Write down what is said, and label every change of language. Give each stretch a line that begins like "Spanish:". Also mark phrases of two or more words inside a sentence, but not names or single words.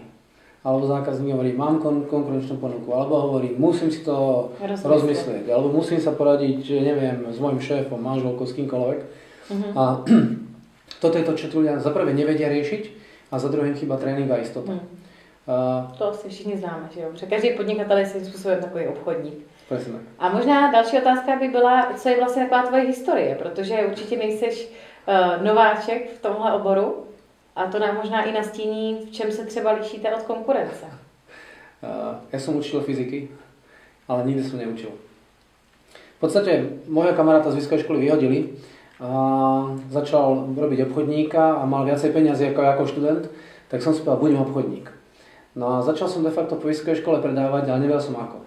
Slovak: Alebo zákazník hovorí, mám konkurenčnú ponuku. Alebo hovorí, musím si to rozmyslieť. Alebo musím sa poradiť, neviem, s mojim šéfom, manželkou, s kýmkoľvek. A toto je to, čo tu ľudia za prvé nevedia riešiť a za druhé chýba trénink a istota.
Czech: To asi všichni známe, že jo? Že každý podnikatel je svým způsobem takový obchodník.
Slovak: Presne tak.
Czech: A možná další otázka by byla, co je vlastně taková tvoje historie, protože určitě nejseš nováček v tomhle oboru a to nám možná i nastíní, v čem se třeba lišíte od konkurence.
Slovak: Ja som učil fyziky, ale nikdy som neučil. V podstate môjho kamaráta z vysokej školy vyhodili a začal robiť obchodníka a mal viacej peniazy ako študent, tak som si povedal, budem obchodník. No a začal som de facto po vysokej škole predávať, ale nevedel som ako.